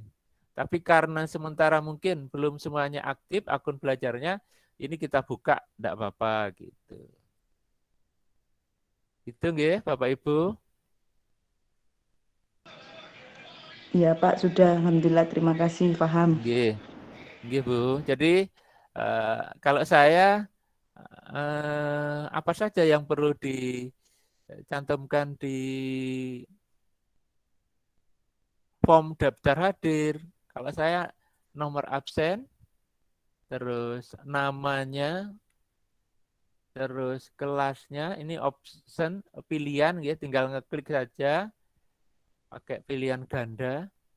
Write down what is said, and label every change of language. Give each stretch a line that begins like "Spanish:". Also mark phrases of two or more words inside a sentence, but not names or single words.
Indonesian: Tapi karena sementara mungkin belum semuanya aktif akun belajarnya, ini kita buka, enggak apa-apa gitu. Itu nggih, Bapak Ibu. Iya Pak, sudah. Alhamdulillah, terima kasih, paham. Nggih. Nggih, Bu. Jadi kalau saya apa saja yang perlu dicantumkan di form daftar hadir. Kalau saya nomor absen, terus namanya, terus kelasnya, ini option pilihan ya, tinggal ngeklik saja pakai pilihan ganda.